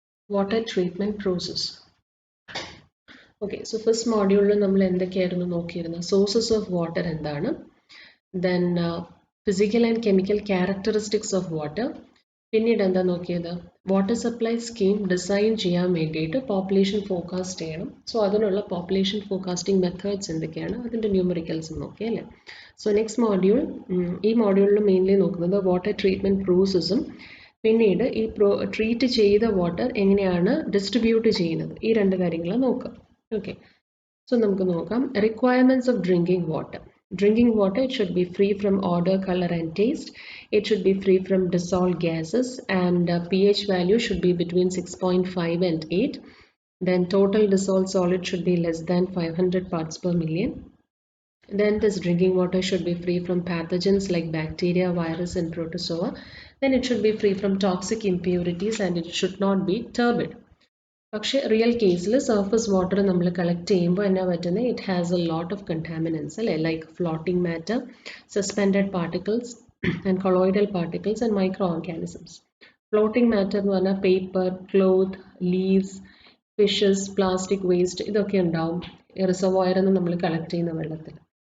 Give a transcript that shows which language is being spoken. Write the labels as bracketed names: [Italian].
[English] Water treatment process. Okay, so first module [Malayalam] നമ്മൾ എന്തൊക്കെയായിരുന്നു നോക്കിയിരുന്നത്? [English] Sources of water എന്താണ്? Then physical and chemical characteristics of water. [Malayalam] പിന്നീട് എന്താ നോക്കിയത്? വാട്ടർ സപ്ലൈ സ്കീം ഡിസൈൻ ചെയ്യാൻ വേണ്ടിയിട്ട് പോപ്പുലേഷൻ ഫോർകാസ്റ്റ് ചെയ്യണം. സോ അതിനുള്ള പോപ്പുലേഷൻ ഫോർകാസ്റ്റിംഗ് മെത്തേഡ്സ് എന്തൊക്കെയാണ്, അതിൻ്റെ ന്യൂമറിക്കൽസ് നോക്കി അല്ലേ. സോ നെക്സ്റ്റ് മോഡ്യൂൾ, ഈ മോഡ്യൂളിൽ മെയിൻലി നോക്കുന്നത് വാട്ടർ ട്രീറ്റ്മെൻറ്റ് പ്രോസസ്സും പിന്നീട് ഈ ട്രീറ്റ് ചെയ്ത വാട്ടർ എങ്ങനെയാണ് ഡിസ്ട്രിബ്യൂട്ട് ചെയ്യുന്നത്, ഈ രണ്ട് കാര്യങ്ങൾ നോക്കാം. [English] okay, so [Malayalam] നമുക്ക് നോക്കാം. [English] Requirements of drinking water. Drinking water, it should be free from odor, color and taste. It should be free from dissolved gases, and pH value should be between 6.5 and 8. Then total dissolved solid should be less than 500 parts per million. Then this drinking water should be free from pathogens like bacteria, virus and protozoa. Then it should be free from toxic impurities and it should not be turbid. [Malayalam] പക്ഷേ real കേസിൽ surface water നമ്മൾ collect ചെയ്യുമ്പോൾ എന്നാ പറ്റുന്നത്, [English] It has a lot of contaminants അല്ലേ, like floating matter, suspended particles and colloidal particles and micro organisms. [Malayalam] Floating matter എന്ന് പറഞ്ഞാൽ paper, cloth, leaves, fishes, plastic waste, ഇതൊക്കെ ഉണ്ടാവും റിസർവോയറിൽ നിന്ന് നമ്മൾ കളക്ട് ചെയ്യുന്ന വെള്ളത്തിൽ.